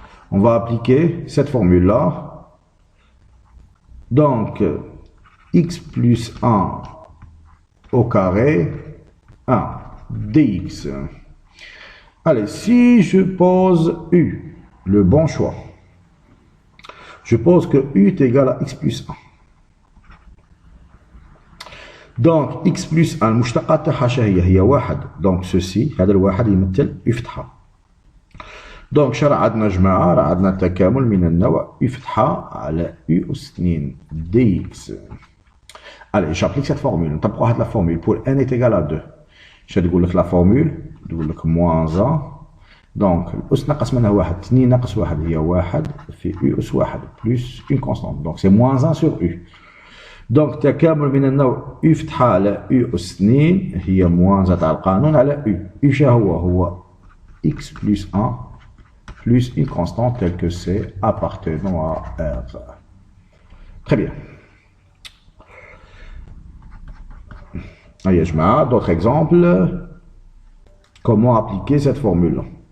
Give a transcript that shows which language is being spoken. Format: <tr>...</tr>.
<fr>On va appliquer cette formule-là. Donc, x plus 1 au carré, 1 dx. Allez, si je pose U, le bon choix, je pose que U est égal à x plus 1. Donc, x plus 1,</fr> <ar>المشتقة تاعها هي 1.</ar> <fr>Donc, ceci,</fr> <ar>هذا الواحد يمثل U فتحة. Donc, شرع عندنا جماعة، راه عندنا تكامل من النوع U فتحة على U أس 2 dx.</ar> <fr>Allez, j'applique cette formule.</fr> <ar>نطبقوا هذه</ar> <fr>la formule pour n est égal à 2. Je vais dire la formule,</fr> <ar>تقول لك</ar> <fr>moins 1.</fr> <ar>Donc, الأس ناقص منها 1, 2 ناقص 1 هي 1 في U أس 1</ar> <fr>plus une constante. Donc, c'est moins 1 sur U.</fr> <ar>Donc, تكامل من النوع U فتحة على U أس 2 هي moins 1 تاع القانون على U.</ar> <fr>U</fr> <ar>شا هو</ar> <fr>x plus 1 plus une constante telle que c'est appartenant à R. Très bien. Allez, je mets d'autres exemples. Comment appliquer cette formule?</fr>